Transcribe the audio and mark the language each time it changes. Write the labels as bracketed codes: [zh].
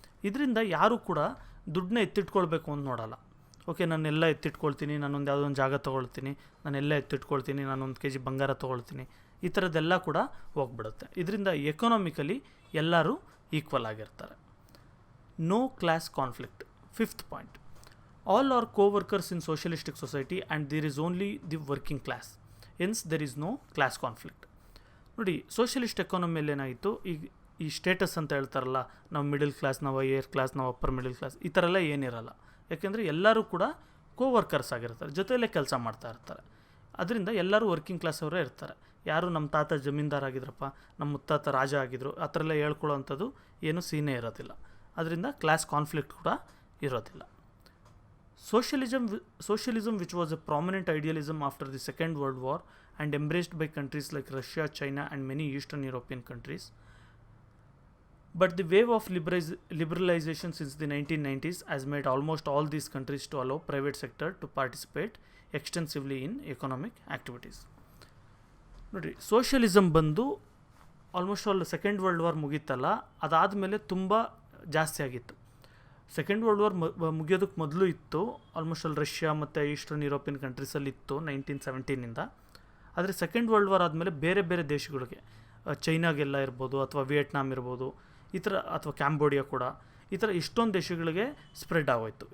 [kn] ಇದರಿಂದ ಯಾರೂ ಕೂಡ ದುಡ್ಡನ್ನ ಎತ್ತಿಟ್ಕೊಳ್ಬೇಕು ಅಂತ ನೋಡಲ್ಲ. ಓಕೆ, ನಾನೆಲ್ಲ ಎತ್ತಿಟ್ಕೊಳ್ತೀನಿ, ನಾನೊಂದು ಯಾವುದೋ ಒಂದು ಜಾಗ ತೊಗೊಳ್ತೀನಿ, ನಾನೆಲ್ಲ ಎತ್ತಿಟ್ಕೊಳ್ತೀನಿ, ನಾನೊಂದು kg ಬಂಗಾರ ತೊಗೊಳ್ತೀನಿ, ಈ ಥರದ್ದೆಲ್ಲ ಕೂಡ ಹೋಗ್ಬಿಡುತ್ತೆ. ಇದರಿಂದ ಎಕನಾಮಿಕಲಿ ಎಲ್ಲರೂ ಈಕ್ವಲ್ ಆಗಿರ್ತಾರೆ. [en] No class conflict. 5th point, all are co-workers in socialistic society and there is only the working class, hence there is no class conflict. [kn] ನೋಡಿ, ಸೋಷಿಯಲಿಸ್ಟ್ ಎಕಾನಮಿಯಲ್ಲಿ ಏನಾಯಿತು, ಈಗ ಈ ಸ್ಟೇಟಸ್ ಅಂತ ಹೇಳ್ತಾರಲ್ಲ, ನಾವು ಮಿಡಲ್ ಕ್ಲಾಸ್, ನಾವು ಹೈಯರ್ ಕ್ಲಾಸ್, ನಾವು ಅಪ್ಪರ್ ಮಿಡಲ್ ಕ್ಲಾಸ್, ಈ ಥರ ಎಲ್ಲ ಏನಿರಲ್ಲ. ಯಾಕೆಂದರೆ ಎಲ್ಲರೂ ಕೂಡ ಕೋವರ್ಕರ್ಸ್ ಆಗಿರ್ತಾರೆ, ಜೊತೆಯಲ್ಲೇ ಕೆಲಸ ಮಾಡ್ತಾ ಇರ್ತಾರೆ. ಅದರಿಂದ ಎಲ್ಲರೂ ವರ್ಕಿಂಗ್ ಕ್ಲಾಸ್ ಅವರೇ ಇರ್ತಾರೆ. ಯಾರು ನಮ್ಮ ತಾತ ಜಮೀನ್ದಾರ್ ಆಗಿದ್ರಪ್ಪ, ನಮ್ಮ ಮುತ್ತಾತ ರಾಜ ಆಗಿದ್ರು ಆ ಥರ ಎಲ್ಲ ಹೇಳ್ಕೊಳ್ಳೋ ಅಂಥದ್ದು ಏನು ಸೀನೇ ಇರೋದಿಲ್ಲ. ಅದರಿಂದ ಕ್ಲಾಸ್ ಕಾನ್ಫ್ಲಿಕ್ಟ್ ಕೂಡ ಇರೋದಿಲ್ಲ. [en] Socialism, which was a prominent idealism after the Second World War and embraced by countries like Russia, China and many Eastern European countries. But the wave of liberalization since the 1990s has made almost all these countries to allow private sector to participate extensively in economic activities. [kn] ನೋಡಿ, socialism ಬಂದು almost all second world war ಮುಗೀತಲ್ಲ, ಅದಾದಮೇಲೆ ತುಂಬ ಜಾಸ್ತಿ ಆಗಿತ್ತು. Second world war ಮುಗಿಯೋದಕ್ಕೆ ಮೊದಲು ಇತ್ತು, almost all Russia ಮತ್ತು eastern European ಕಂಟ್ರೀಸಲ್ಲಿ ಇತ್ತು 1917. ಆದರೆ ಸೆಕೆಂಡ್ ವರ್ಲ್ಡ್ ವಾರ್ ಆದಮೇಲೆ ಬೇರೆ ಬೇರೆ ದೇಶಗಳಿಗೆ, ಚೈನಾಗೆಲ್ಲ ಇರ್ಬೋದು ಅಥವಾ ವಿಯೆಟ್ನಾಮ್ ಇರ್ಬೋದು, ಈ ಥರ ಅಥವಾ ಕ್ಯಾಂಬೋಡಿಯಾ ಕೂಡ, ಈ ಥರ ಇಷ್ಟೊಂದು ದೇಶಗಳಿಗೆ ಸ್ಪ್ರೆಡ್ ಆಗೋಯ್ತು.